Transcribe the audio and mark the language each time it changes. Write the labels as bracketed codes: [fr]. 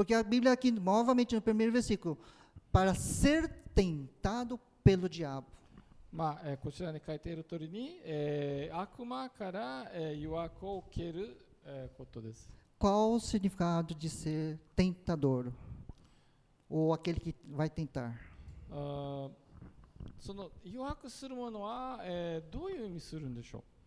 [pt] Porque a Bíblia aqui, novamente no primeiro versículo, para ser tentado pelo diabo. [ja] まあこちらに書いている通りに、悪魔から、誘惑を受ける、ことです。 [pt] Qual o significado de ser tentador? Ou aquele que vai tentar? [ja] その誘惑するものは、どういう意味するんでしょう。